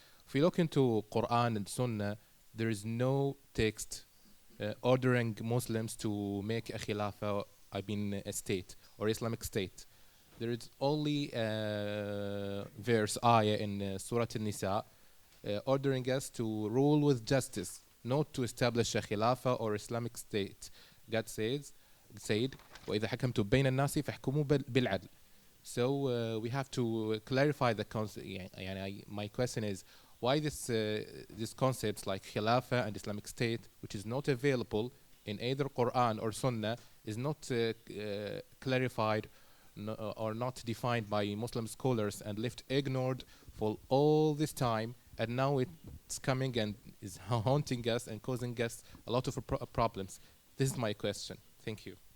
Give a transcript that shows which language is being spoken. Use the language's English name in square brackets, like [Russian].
[English] If we look into Quran and Sunnah, there is no text ordering Muslims to make a Khilafah, a state or Islamic State. There is only verse ayah in Surah An-Nisa ordering us to rule with justice, not to establish a Khilafah or Islamic State. God said, [Arabic] وَإِذَا حَكَمْتُم بَيْنَ النَّاسِ فَاحْكُمُوا بِالْعَدْلِ. [English] So we have to clarify the concept. My question is, why these concepts like Khilafah and Islamic State, which is not available in either Quran or Sunnah, is not clarified or not defined by Muslim scholars and left ignored for all this time, and now it's coming and is haunting us and causing us a lot of problems. This is my question. Thank you.